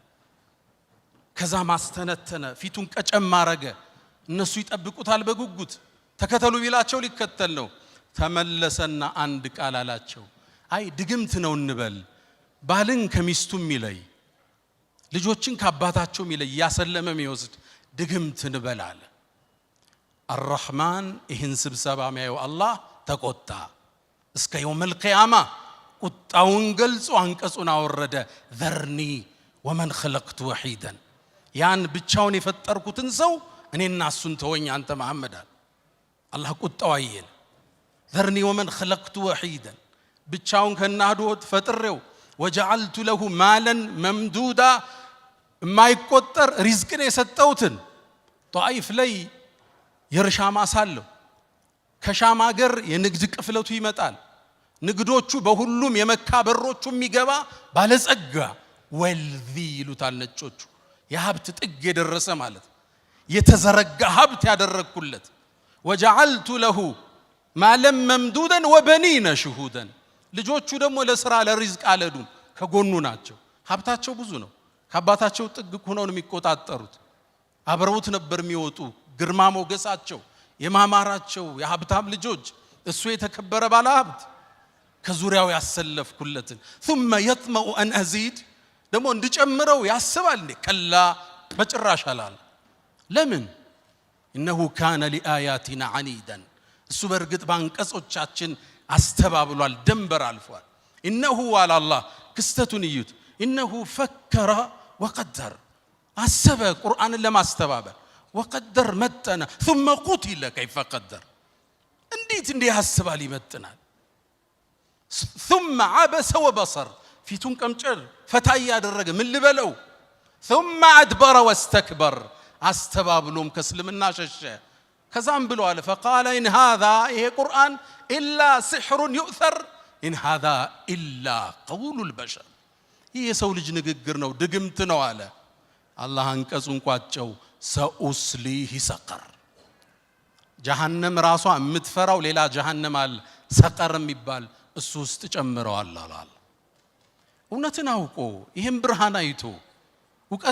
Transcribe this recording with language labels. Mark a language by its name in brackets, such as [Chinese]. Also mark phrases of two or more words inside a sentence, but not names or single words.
[Amharic] ከዛ ማስተነተነ ፊቱን ቀጨም ማረገ። እነሱ ይጠብቁታል በጉጉት ተከተሉ ቢላቸው ሊከተል ነው። ተመለሰና አንድ ቃል አላቸው። አይ ድግምት ነው እንበል ባልን ከሚስቱም ይለይ ልጆችን ከአባታቸው ይለይ ያሰለመ የሚወስድ ድግምት እንበል አለ። الرحمن ይህን ስብሰባ የሚያየው አላህ ተቆጣ። እስከ [Arabic] يوم القيامة [Amharic] ቁጣውን ገልጾ አንቀጹን አወረደ። [Arabic] ذرني ومن خلقت وحيدا [Amharic] ያን ብቻውን የፈጠርኩትን ሰው እኔና እሱን ተወኝ አንተ መሐመድ አለ። አላህ ቁጣው አይል [Arabic] ذرني ومن خلقت وحيدا [Amharic] ብቻውን ከናዶት ፈጥሬው [Arabic] وجعلت له مالا ممدودا [Amharic] የማይቆጠር ሪዝቅን የሰጠውትን ጧይፍ ላይ የርሻ ማሳለው ከሻም ሀገር የንግድ ቅፍለቱ ይመጣል። ንግዶቹ በሁሉም የመካ በሮቹ የሚገባ ባለጸጋ ወልዚ ይሉታል ነጮቹ። የሀብት ጥግ የደረሰ ማለት የተዘረጋ ሀብት ያደረኩለት [Arabic] وجعلت له مالا ممدودا وبنين شهودا [Amharic] ልጆቹ ደግሞ ለሥራ ለሪዝቅ አለዱም ከጎኑ ናቸው። ሀብታቸው ብዙ ነው። ከአባታቸው ጥግ ሆነው ነው የሚቆጣጠሩት። አብረውት ነበር የሚወጡ ግርማ ሞገሳቸው የማማራቸው የሀብታም ልጆች እሱ የተከበረ ባለ ሀብት ከዙሪያው ያሰለፍኩለትን [Arabic] ثم يطمع ان ازيد [Amharic] ደግሞ እንድጨምረው ያስባል እንዴ? ከላ በጭራሽ አላለ። ለምን? [Arabic] انه كان لاياتنا عنيدا [Amharic] እሱ በርግጥ ባንቀጾቻችን አስተባብሏል፣ ደንበር አልፏል። [Arabic] انه على الله [Amharic] ክስተቱን ይዩት። [Arabic] انه فكر وقدر [Amharic] አሰበ ቁርአንን ለማስተባበል [Arabic] وقدر متنا ثم قتل كيف قدر [Amharic] እንዴት ያስባል ይመጥናል። [Arabic] ثم عبس وبصر [Amharic] ፊቱን ቀምጨር ፈታይ ያደረገ ምን ልበለው። ثم [Arabic] ادبر واستكبر [Amharic] አስተባብሎም ከእስልምና ሸሸ። ከዛም ብሎ አለ [Arabic] فقال ان هذا [Amharic] ይሄ ቁርአን [Arabic] الا سحر يؤثر ان هذا الا قول البشر [Amharic] ይሄ ሰው ልጅ ንግግር ነው ድግምት ነው አለ። አላህ አንቀጹን ቋጨው። [Arabic] سأصليه سقر [Amharic] ጀሃነም ራሷ የምትፈራው ሌላ ጀሃነም አለ ሰቀር የሚባል እሱ ውስጥ ጨምረዋል አላል። እውነትን አውቆ ይሄን ብርሃን አይቶ ዕውቀት